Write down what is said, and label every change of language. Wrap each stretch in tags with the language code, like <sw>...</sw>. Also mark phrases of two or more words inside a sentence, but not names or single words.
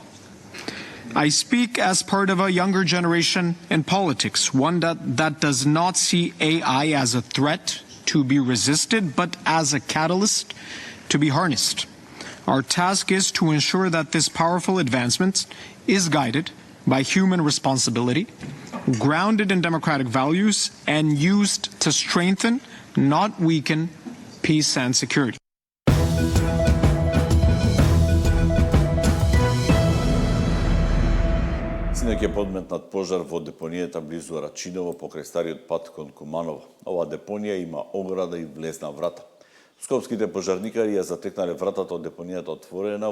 <en>I speak as part of a younger generation in politics, one that does not see AI as a threat to be resisted, but as a catalyst to be harnessed. Our task is to ensure that this powerful advancement is guided by human responsibility, grounded in democratic values, and used to strengthen, not weaken, peace and security.</en> <mk>Синеќ е подметнат пожар во депонијата близу Рачиново покрај стариот пат кон Куманово. Оваа депонија има ограда и влезна врата. Скопските пожарникари ја затекнале вратата од депонијата отворена.</mk>